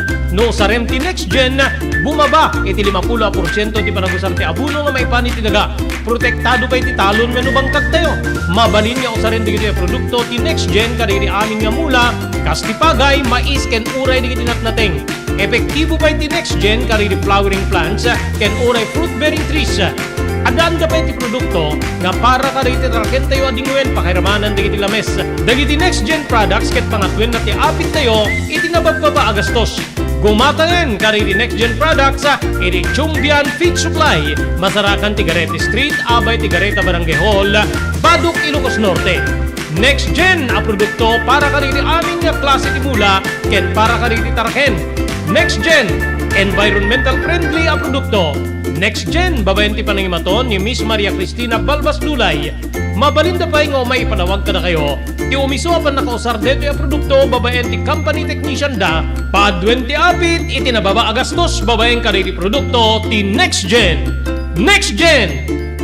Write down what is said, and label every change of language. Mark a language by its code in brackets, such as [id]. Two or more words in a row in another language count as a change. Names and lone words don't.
[ilo] No sarem ti Next Gen, bumaba iti 50% ti panagusar ti abuno nga maipani ti daga. Protektado pa iti talon wenno bangkag tayo. Mabalin nga usaren dagiti produkto ti Next Gen kadagiti amin nga mula, kas ti pagay, mais ken uray dagiti natnateng. Epektibo pa iti Next Gen kadagiti [en] flowering plants [ilo] ken uray [en] fruit bearing trees. [ilo] Adaan ka pa iti produkto nga para ka dagiti tarken tayo adingwen pakiramanan dagiti lames. Dagiti Next Gen products ket pangatwen na ti apit tayo iti nabagbaba agastos. Gumatanen ka dagiti Next Gen products iti Chumbian Feed Supply, Masarakan Tigarete Street, Abay Tigareta Barangay Hall, Baduk, Ilocos Norte. Next Gen a produkto para ka dagiti amin nga klase ti mula ken para ka dagiti tarken. Next Gen, [en] environmental friendly [ilo] a produkto. Next Gen, babayan ti panangimaton ni Miss Maria Cristina Balbas Dulay. Mabalinda pa nga may ipanawag ka na kayo. Ti umiso apan nakausar [tl] dito yung [ilo] produkto, babayan ti [en] company technician [ilo] da. Padwen ti apit, iti nababa agastos, babayan ka ti produkto ti Next Gen. Next Gen!